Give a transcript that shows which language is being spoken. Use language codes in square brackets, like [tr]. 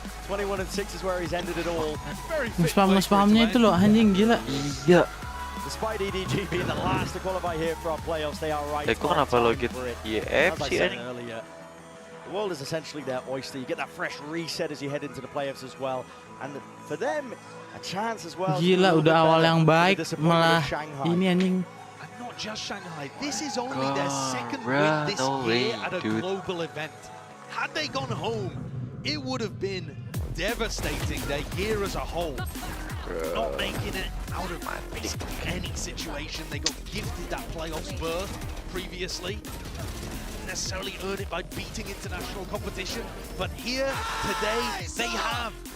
[en] 21-6 is where he's ended it all. [id] Nge-spamnya itu loh, anjing gila. Iya. [en] Despite EDG being the last to qualify here for our playoffs, they are right. [id] Kenapa lo gitu? [en] As I said earlier, the world is essentially their oyster. You get that fresh reset as you head into the playoffs as well. And for them, a chance as well. [id] Gila, udah awal yang baik malah ini anjing. [en] And not just Shanghai, this is only their second win this year at a global event. Had they gone home, it would have been devastating their year as a whole. Not making it out of basically any situation. They got gifted that playoffs berth previously. Didn't necessarily earn it by beating international competition, but here today they have.